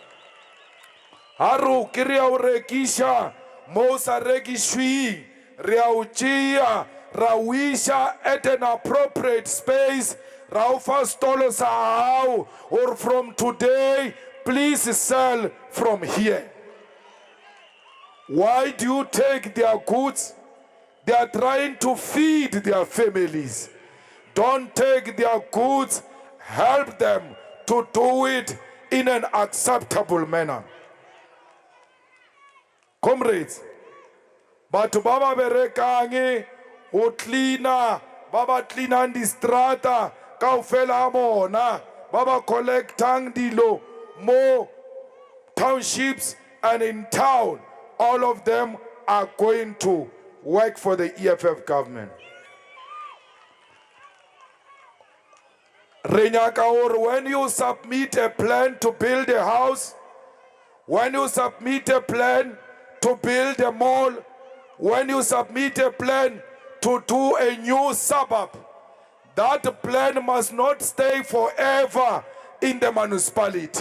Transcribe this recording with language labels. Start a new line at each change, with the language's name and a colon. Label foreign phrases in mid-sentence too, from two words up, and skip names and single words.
Northern Sotho: Haru ke re a o rekiša mo sa rekišweng, re a o tšea ra o iša
English: at an appropriate space,
Northern Sotho: ra o fa stolo sa hao,
English: or from today please sell from here. Why do you take their goods? They are trying to feed their families. Don't take their goods, help them to do it in an acceptable manner.
Northern Sotho: Comrades, batho ba ba berekange o cleaner, ba ba cleanang di strata kaofela a bona, ba ba collectang dilo mo townships
English: and in town, all of them are going to work for the EFF government.
Northern Sotho: Renyaka
English: or when you submit a plan to build a house, when you submit a plan to build a mall, when you submit a plan to do a new suburb, that plan must not stay forever in the municipality.